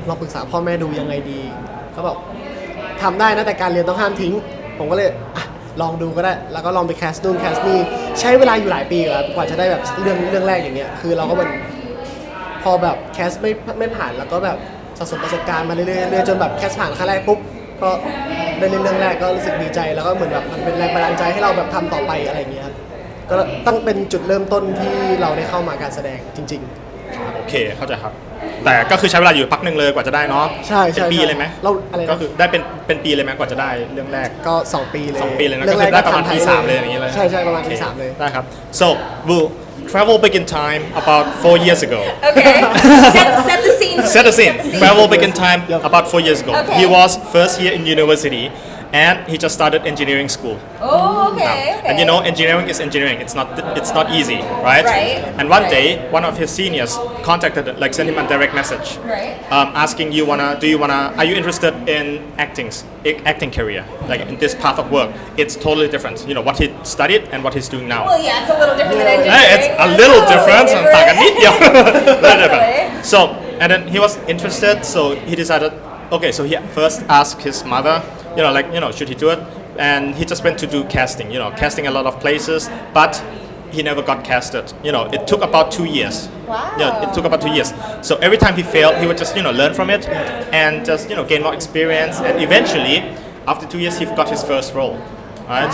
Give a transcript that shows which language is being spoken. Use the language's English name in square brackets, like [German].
[Thai] ลองปรึกษาพ่อแม่ดูยังไงดีเขาบอกทำได้นะแต่การเรียนต้องห้ามทิ้งผมก็เลยลองดูก็ได้แล้วก็ลองไปแคสนู่นแคสนี่ใช้เวลาอยู่หลายปีครับกว่าจะได้แบบเรื่องแรกอย่างเงี้ยคือเราก็มันพอแบบแคสไม่ผ่านแล้วก็แบบสะสมประสบการณ์มาเรื่อยๆจนแบบแคสผ่านครั้งแรกปุ๊บก็ได้เล่นเรื่องแรกก็รู้สึกดีใจแล้วก็เหมือนแบบมันเป็นแรงบันดาลใจให้เราแบบทำต่อไปอะไรอย่างเงี้ยครับก็ตั้งเป็นจุดเริ่มต้นที่เราได้เข้ามาการแสดงจริงๆ โอเคเข้าใจครับแต่ก็คือใช้เวลาอยู่พักหนึ่งเลยกว่าจะได้เนาะ ใช่ เป็นปีเลยไหม เราอะไรนะ ก็คือได้เป็นปีเลยไหมกว่าจะได้เรื่องแรก ก็2 ปีเลย 2 ปีเลยนะก็คือได้ประมาณปี3เลยอย่างนี้เลย ใช่ประมาณปี3เลย ได้ครับ [English] so we'll travel back in time about 4 years ago Okay. Set the scene. set the scene travel back in time about 4 years ago Okay. he was first year in university and he just started engineering school Oh, okay. and you know engineering is engineering it's not easy right Right. and one day one of his seniors contacted like sent him a direct message Right. asking are you interested in acting career like in this path of work it's totally different you know what he studied and what he's doing now Well, yeah, it's a little different than engineering. Hey, it's a little different [Thai] ต่างกันนิดเดียว [English] Little different. Definitely. So and then he was interested so he decided okay so he first asked his mother should he do it and he just went to do casting casting a lot of places but he never got casted it took about 2 years Wow. it took about 2 years so every time he failed he would just learn from it and just gain more experience and eventually after 2 years he got his first role right